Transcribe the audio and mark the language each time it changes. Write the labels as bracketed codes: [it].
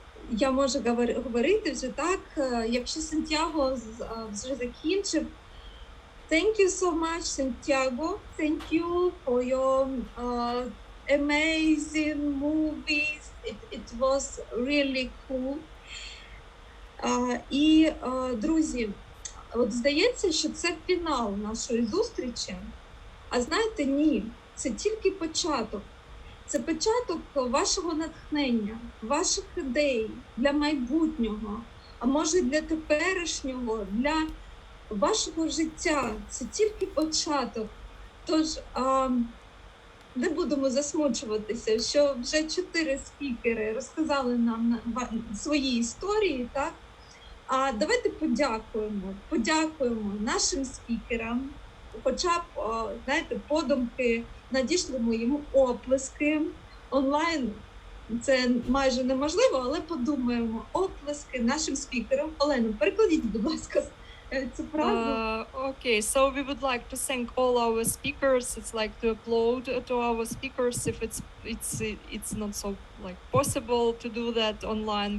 [uk] Я можу говорити вже так, якщо Сантьяго вже закінчив. [en] Thank you so much, Santiago. Thank you for your amazing movies. It was really cool. [uk] І, друзі, от здається, що це фінал нашої зустрічі. А знаєте, ні, це тільки початок. Це початок вашого натхнення, ваших ідей для майбутнього, а може для теперішнього, для вашого життя. Це тільки початок. Тож не будемо засмучуватися, що вже 4 спікери розказали нам свої історії, так? А давайте подякуємо нашим спікерам, хоча б, знаєте, подумки, надішлемо йому оплески. Онлайн це майже неможливо, але подумаємо. Оплески нашим спікерам. Олено, перекладіть, будь ласка, цю фразу. [en] Okay, so we would like to thank all our speakers. It's like to upload to our speakers if it's not so like possible to do that online.